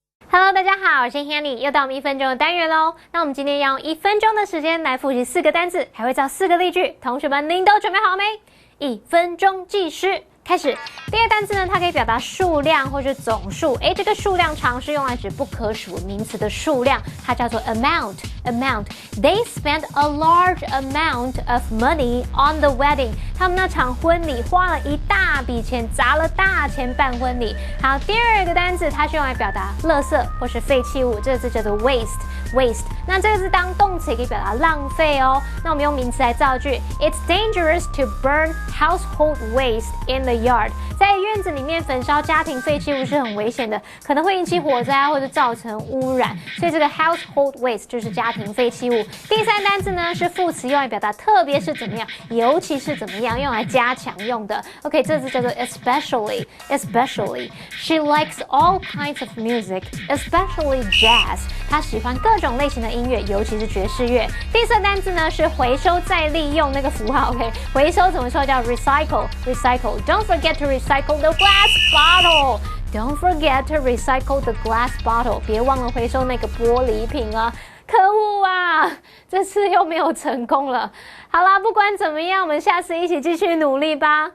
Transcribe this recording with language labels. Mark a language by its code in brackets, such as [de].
[zh] Hello， 大家好，我是 Hanny， 又到我们1分钟的单元喽。那我们今天要用1分钟的时间来复习4个单字，还会造4个例句。同学们，您都准备好没？1分钟计时。开始，第一个单字呢，它可以表达数量或是总数。这个数量常是用来指不可数名词的数量，它叫做 amount。amount. [en] They spent a large amount of money on the wedding. [zh] 他们那场婚礼花了一大笔钱，砸了大钱办婚礼。好，第二个单字它是用来表达垃圾或是废弃物，这个字叫做 waste。waste. 那这个字当动词也可以表达浪费哦。那我们用名词来造句 [en] ，It's dangerous to burn household waste in the yard. [zh] 在院子里面焚烧家庭废弃物是很危险的，可能会引起火灾或者造成污染。所以这个 household waste 就是家庭废弃物。第三单字呢是副词，用来表达特别是怎么样，尤其是怎么样，用来加强用的。 [en] OK， [zh] 这字叫做 [en] especially。 She likes all kinds of music, especially jazz. [zh] 她喜欢各种类型的音乐，尤其是爵士乐。第四单字呢是回收再利用那个符号 ，OK， 回收怎么说叫 recycle。 [en] Don't forget to recycle the glass bottle. Don't forget to recycle the glass bottle. [zh] 别忘了回收那个玻璃瓶啊！可恶啊，这次又没有成功了。好啦，不管怎么样，我们下次一起继续努力吧。